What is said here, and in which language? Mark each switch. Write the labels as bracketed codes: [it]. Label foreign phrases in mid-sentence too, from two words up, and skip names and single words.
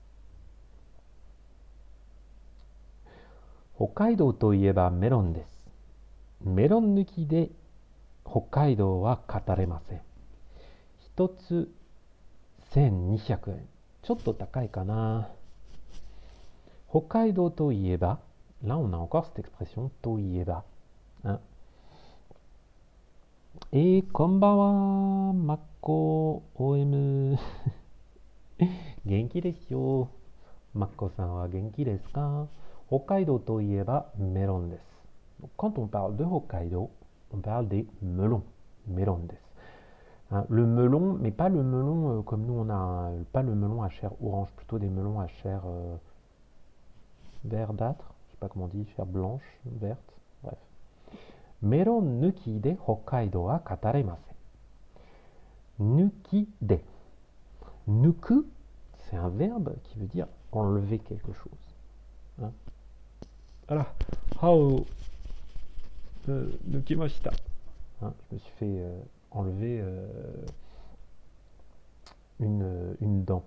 [ja] 北海道といえばメロンです. メロン抜きで北海道は語れません. 一つ1200円。ちょっと高いかな。北海道といえば、 [fr] là on a encore cette expression [ja] といえば。Hein. Et こんばんは、マッコ OM。元気ですよ。マッコさんは元気ですか？北海道といえばメロンです。 [fr] Quand on parle de Hokkaido, on parle des melons. [ja] メロンです. [fr] Hein, le melon, mais pas le melon comme nous on a, pas le melon à chair orange, plutôt des melons à chair verdâtre, je sais pas comment on dit, chair blanche, verte, bref. [ja] メロン抜きで北海道は語れません. 抜きで. [fr] Nuku, c'est un verbe qui veut dire enlever quelque chose. Hein. Voilà. [ja] 歯を抜きました. [fr] Hein, je me suis fait enlever une dent.